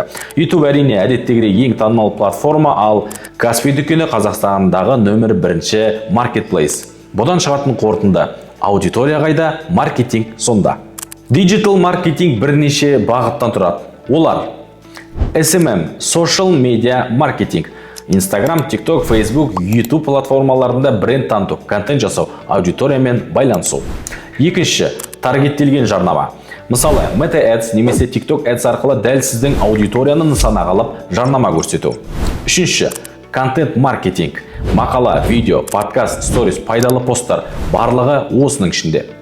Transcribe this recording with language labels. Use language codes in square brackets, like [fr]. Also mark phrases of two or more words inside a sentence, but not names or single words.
[kk] YouTube әрине әдеттегідей ең танымал платформа, ал Каспий дүкені Қазақстандағы нөмір 1 маркетплейс. Бұдан шығатын қорытынды: аудитория қайда, маркетинг сонда. Digital маркетинг бірнеше бағыттан тұрады. Олар: SMM, [en] social media [kk] маркетинг. Instagram, TikTok, Facebook, YouTube платформаларында бренд таныту, контент жасау, аудиториямен байланысу. Екінші, таргеттелген жарнама. Мысалы, Meta Ads немесе TikTok Ads арқылы дәл сіздің аудиторияны нысана қалап жарнама көрсету. Үшінші, контент маркетинг. Мақала, видео, подкаст, сторис, пайдалы посттар барлығы осының ішінде.